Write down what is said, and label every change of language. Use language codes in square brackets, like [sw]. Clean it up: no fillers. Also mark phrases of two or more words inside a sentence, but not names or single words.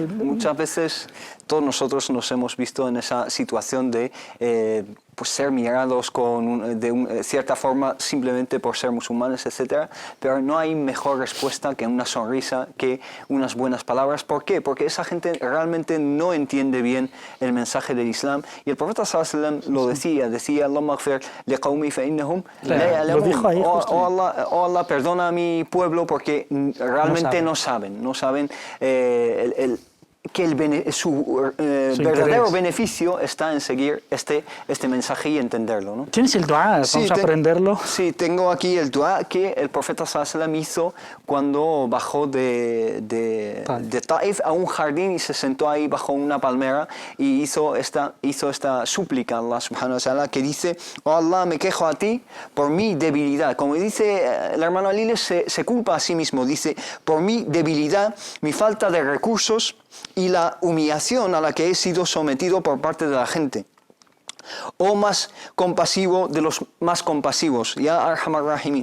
[es] Muchas veces todos nosotros nos hemos visto en esa situación de pues ser mirados de cierta forma simplemente por ser musulmanes, etc. Pero no hay mejor respuesta que una sonrisa, que unas buenas palabras. ¿Por qué? Porque esa gente realmente no entiende bien el mensaje del Islam. Y el profeta [ar] صلى الله عليه وسلم [es] lo decía, [ar] اللهم اغفر لقومي فإنهم لا يعلمون. [es] Oh Allah, perdona a mi pueblo porque realmente no saben que su verdadero beneficio está en seguir este mensaje y entenderlo, ¿no? ¿Tienes el dua? Vamos a aprenderlo. Sí, tengo aquí el dua que el profeta [ar] صلى الله عليه وسلم [es] hizo cuando bajó de Taif a un jardín y se sentó ahí bajo una palmera y hizo esta súplica a Allah [ar] سبحانه وتعالى, [es] que dice: oh Allah, me quejo a ti por mi debilidad. Como dice el hermano Aliles, se culpa a sí mismo, dice: por mi debilidad, mi falta de recursos y la humillación a la que he sido sometido por parte de la gente. Oh más compasivo de los más compasivos, [ar] يا أرحم الراحمين.